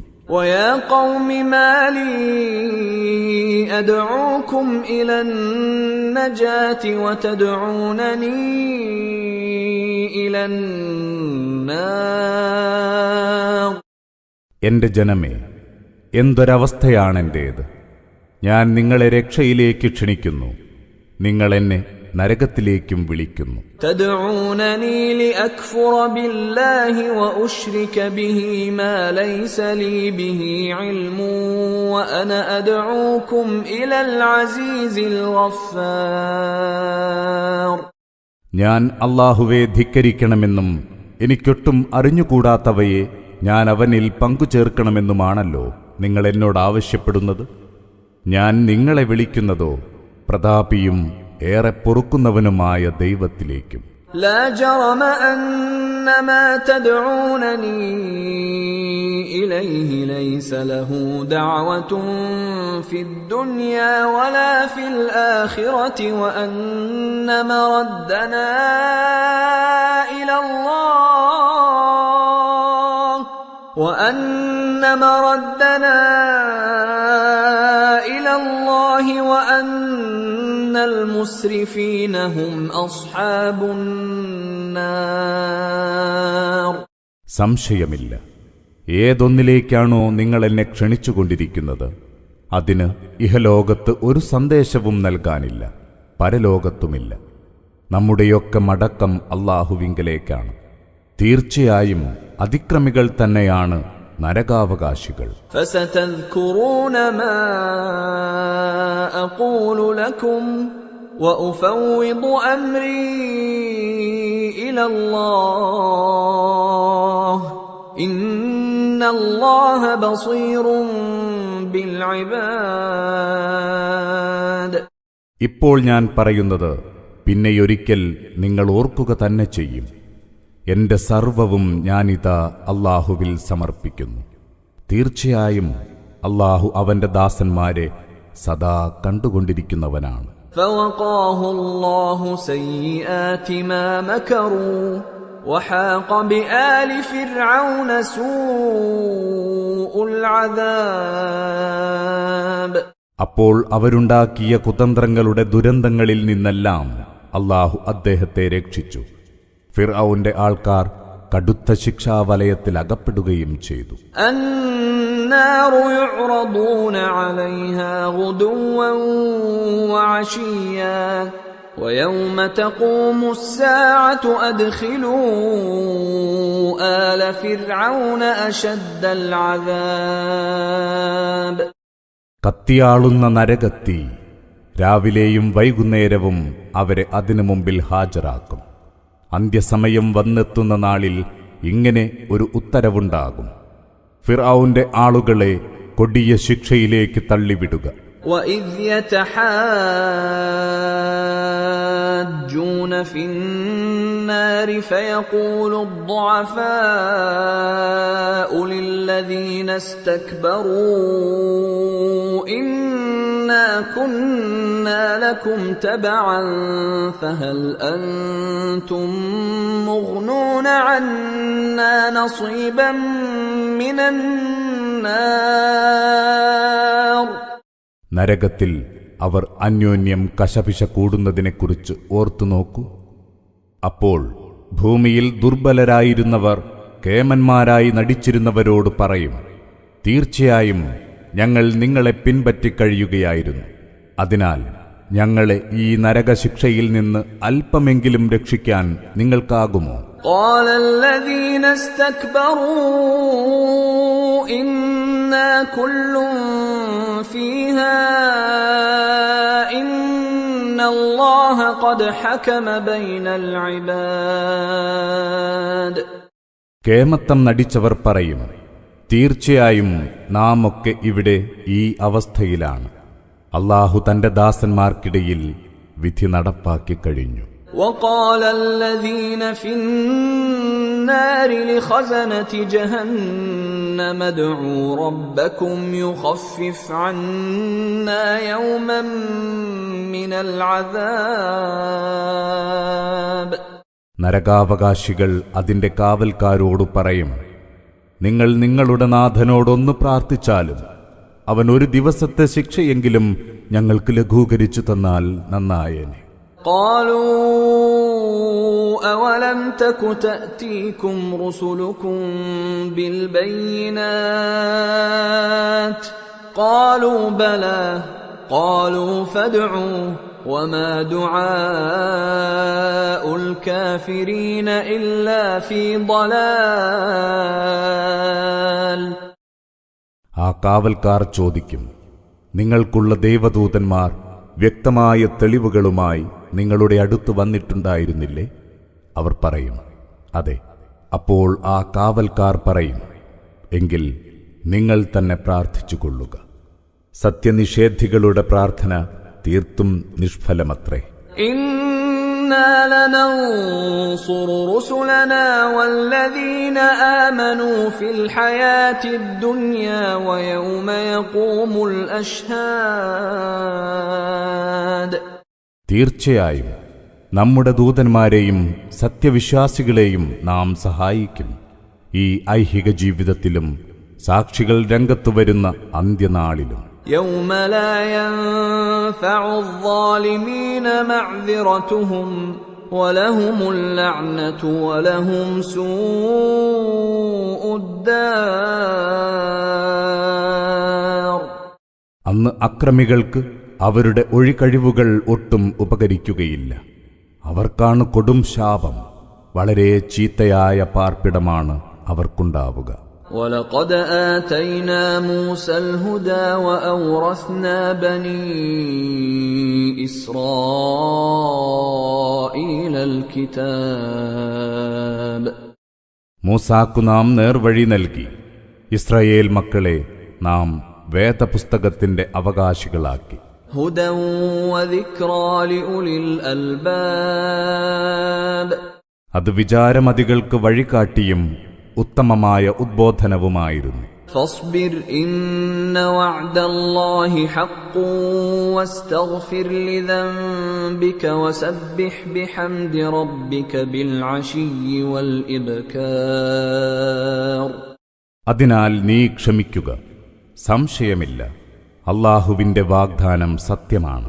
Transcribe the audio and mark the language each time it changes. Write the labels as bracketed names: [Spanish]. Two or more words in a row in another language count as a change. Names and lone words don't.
[Arabic] ويا قوم ما لي أدعوكم إلى النجاة وتدعونني إلى النار. [Malayalam] എന്റെ ജനമേ, എന്തൊരവസ്ഥയാണെന്റേത്! ഞാൻ നിങ്ങളെ രക്ഷയിലേക്ക് ക്ഷണിക്കുന്നു, നിങ്ങൾ എന്നെ നരകത്തിലേക്കും വിളിക്കുന്നു. [Arabic] تدعونني لأكفر بالله وأشرك به ما ليس لي به علم وأنا أدعوكم إلى العزيز الغفار. [Malayalam] ഞാൻ അല്ലാഹുവെ ധിക്കരിക്കണമെന്നും എനിക്കൊട്ടും അറിഞ്ഞുകൂടാത്തവയെ ഞാൻ അവനിൽ പങ്കുചേർക്കണമെന്നുമാണല്ലോ നിങ്ങൾ എന്നോട് ആവശ്യപ്പെടുന്നത്. ഞാൻ നിങ്ങളെ വിളിക്കുന്നതോ പ്രതാപിയും ഏറെ പൊറുക്കുന്നവനുമായ ദൈവത്തിലേക്കും. [Arabic] لا جرم أن ما تدعونني إليه ليس له دعوة في الدنيا ولا في الآخرة وأن مردنا إلى الله وأن المسرفين هم أصحاب النار. [Malayalam] സംശയമില്ല, ഏതൊന്നിലേക്കാണോ നിങ്ങൾ എന്നെ ക്ഷണിച്ചുകൊണ്ടിരിക്കുന്നത് അതിന് ഇഹലോകത്ത് ഒരു സന്ദേശവും നൽകാനില്ല, പരലോകത്തുമില്ല. നമ്മുടെയൊക്കെ മടക്കം അല്ലാഹുവിങ്കലേക്കാണ്. തീർച്ചയായും അതിക്രമികൾ തന്നെയാണ് നരകാവകാശികൾ. [Arabic] فستذكرون ما أقول لكم وأفوض أمري إلى الله إن الله بصير بالعباد. [Malayalam] ഇപ്പോൾ ഞാൻ പറയുന്നത് പിന്നെയൊരിക്കൽ നിങ്ങൾ ഓർക്കുക തന്നെ ചെയ്യും. എന്റെ സർവവും ഞാനിതാ അല്ലാഹുവിൽ സമർപ്പിക്കുന്നു. തീർച്ചയായും അല്ലാഹു അവന്റെ ദാസന്മാരെ സദാ കണ്ടുകൊണ്ടിരിക്കുന്നവനാണ്. [Arabic] فوقاه الله سيئات ما مكروا وحاق بآل فرعون سوء العذاب. [Malayalam] അപ്പോൾ അവരുണ്ടാക്കിയ കുതന്ത്രങ്ങളുടെ ദുരന്തങ്ങളിൽ നിന്നെല്ലാം അല്ലാഹു അദ്ദേഹത്തെ രക്ഷിച്ചു. ഫിർഔന്റെ ആൾക്കാർ കടുത്ത ശിക്ഷാവലയത്തിൽ അകപ്പെടുകയും ചെയ്തു. [Arabic] النار يعرضون عليها غدوا وعشيا ويوم تقوم الساعة أدخلوا آل فرعون أشد العذاب. [Malayalam] കത്തിയാളുന്ന നരകത്തി രാവിലെയും വൈകുന്നേരവും അവരെ അതിനു മുമ്പിൽ ഹാജരാക്കും. അന്ത്യസമയം വന്നെത്തുന്ന നാളിൽ ഇങ്ങനെ ഒരു ഉത്തരവുണ്ടാകും: ഫിർഔന്റെ ആളുകളെ കൊടിയ ശിക്ഷയിലേക്ക് തള്ളിവിടുക. [Arabic] وَإِذْ يَتَحَاجُّونَ فِي النَّارِ فَيَقُولُ الضُّعَفَاءُ لِلَّذِينَ اسْتَكْبَرُوا إِنَّا كُنَّا لَكُمْ تَبَعًا فَهَلْ أَنْتُمْ مُغْنُونَ عَنَّا نَصِيبًا مِنَ النَّارِ. [Malayalam] നരകത്തിൽ അവർ അന്യോന്യം കശപിശ കൂടുന്നതിനെക്കുറിച്ച് ഓർത്തുനോക്കൂ. അപ്പോൾ ഭൂമിയിൽ ദുർബലരായിരുന്നവർ കേമന്മാരായി നടിച്ചിരുന്നവരോട് പറയും: തീർച്ചയായും ഞങ്ങൾ നിങ്ങളെ പിൻപറ്റിക്കഴിയുകയായിരുന്നു. അതിനാൽ ഞങ്ങളെ ഈ നരകശിക്ഷയിൽ നിന്ന് അല്പമെങ്കിലും രക്ഷിക്കാൻ നിങ്ങൾക്കാകുമോ? [Arabic] قال الذين استكبروا إنا كل فيها إن الله قد حكم بين العباد. [Malayalam] കേമത്തം നടിച്ചവർ പറയും: തീർച്ചയായും നാം ഒക്കെ ഇവിടെ ഈ അവസ്ഥയിലാണ്. അല്ലാഹു തന്റെ ദാസന്മാർക്കിടയിൽ വിധി നടപ്പാക്കി കഴിഞ്ഞു. [Arabic] وقال الذين في النار لخزنة جهنم ادعوا ربكم يخفف عنا يوما من العذاب. [Malayalam] നരകാവകാശികൾ അതിന്റെ കാവൽക്കാരോട് പറയും: നിങ്ങൾ നിങ്ങളുടെ നാഥനോടൊന്ന് പ്രാർത്ഥിച്ചാലും അവൻ ഒരു ദിവസത്തെ ശിക്ഷയെങ്കിലും ഞങ്ങൾക്ക് ലഘൂകരിച്ചു തന്നാൽ നന്നായേനെ. [Arabic] قالوا أولم تك تأتيكم رسلكم بالبينات قالوا بلى قالوا فادعوا وما دعاء الكافرين إلا في ضلال. [Malayalam] ആ കാവൽക്കാർ ചോദിക്കും: നിങ്ങൾക്കുള്ള ദേവദൂതന്മാർ വ്യക്തമായ തെളിവുകളുമായി നിങ്ങളുടെ അടുത്ത് വന്നിട്ടുണ്ടായിരുന്നില്ലേ? അവർ പറയും: അതെ. അപ്പോൾ ആ കാവൽക്കാർ പറയും: എങ്കിൽ നിങ്ങൾ തന്നെ പ്രാർത്ഥിച്ചുകൊള്ളുക. സത്യനിഷേധികളുടെ പ്രാർത്ഥന തീർത്തും നിഷ്ഫലമത്രേ. [Arabic] إنا لننصر رسلنا والذين آمنوا في الحياة الدنيا ويوم يقوم الأشهاد. [Malayalam] തീർച്ചയായും നമ്മുടെ ദൂതന്മാരെയും സത്യവിശ്വാസികളെയും നാം സഹായിക്കും, ഈ ഐഹിക ജീവിതത്തിലും സാക്ഷികൾ രംഗത്തു വരുന്ന അന്ത്യനാളിലും. [Arabic] يوم لا ينفع الظالمين معذرتهم ولهم اللعنة ولهم سوء الدار. [Malayalam] അന്ന് അക്രമികൾക്ക് അവരുടെ ഒഴികഴിവുകൾ ഒട്ടും ഉപകരിക്കുകയില്ല. അവർക്കാണ് കൊടും ശാപം. വളരെ ചീത്തയായ പാർപ്പിടമാണ് അവർക്കുണ്ടാവുക. [Arabic] وَلَقَدْ آتَيْنَا مُوسَى الْهُدَى وَأَوْرَثْنَا بَنِي إِسْرَائِيلَ الْكِتَابَ. [Malayalam] മൂസാക്കു നാം നേർവഴി നൽകി. ഇസ്രായേൽ മക്കളെ നാം വേദപുസ്തകത്തിന്റെ അവകാശികളാക്കി. [Arabic] هُدًى وَذِكْرَى لِأُولِي الْأَلْبَابِ. [Malayalam] അത് വിചാരമതികൾക്ക് വഴികാട്ടിയും ഉത്തമമായ ഉദ്ബോധനവുമായിരുന്നു. [Arabic] فاصبر إن وعد الله حق واستغفر لذنبك وسبح بحمد ربك بالعشي والإبكار. [Malayalam] അതിനാൽ നീ ക്ഷമിക്കുക, സംശയമില്ല, അല്ലാഹുവിന്റെ വാഗ്ദാനം സത്യമാണ്.